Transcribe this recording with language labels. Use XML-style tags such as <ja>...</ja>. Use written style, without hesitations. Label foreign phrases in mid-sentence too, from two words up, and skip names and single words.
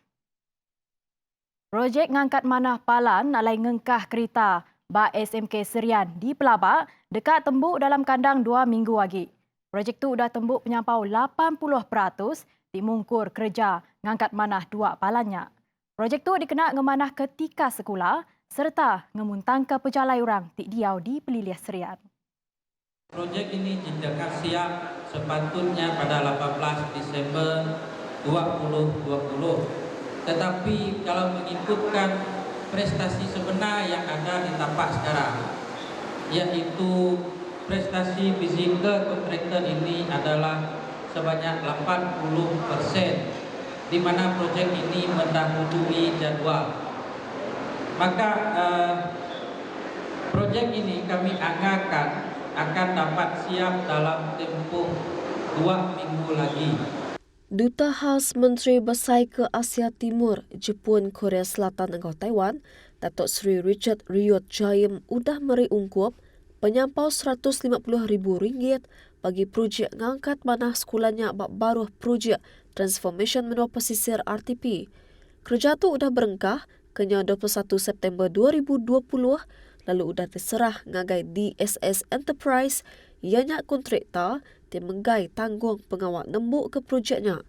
<iba>Projek ngangkat manah palan alai ngengkah kereta ba SMK Serian di Pelabak dekat tembuk dalam kandang 2 minggu lagi. Projek tu dah tembuk penyampau 80% dimungkur kerja ngangkat manah 2 palannya. Projek tu dikena ngemanah ketika sekolah serta ngemuntang ke pejalai orang tik diau di Peliliah Serian.</iba> <ms>Projek ini jika siap sepatutnya pada 18 Disember 2020. Tetapi kalau mengikutkan prestasi sebenar yang ada di tapak sekarang, yaitu prestasi fizikal kontraktor ini adalah sebanyak 80%, di mana projek ini mendahului jadual. Maka projek ini kami anggarkan akan dapat siap dalam tempoh 2 minggu lagi.</ms> <iba>Duta Khas Menteri Besar ke Asia Timur, Jepun, Korea Selatan dan Taiwan, Datuk Seri Richard Riyot Jaim udah meri ungkup penyampau RM150,000 bagi projek ngangkat manah sekolahnya bab baru projek Transformation Menua Pesisir RTP. Kerja tu udah berengkah kenya 21 September 2020 lalu udah terserah ngagai DSS Enterprise ianya kontraktor dia menggai tanggung pengawal nembuk ke projeknya.</iba>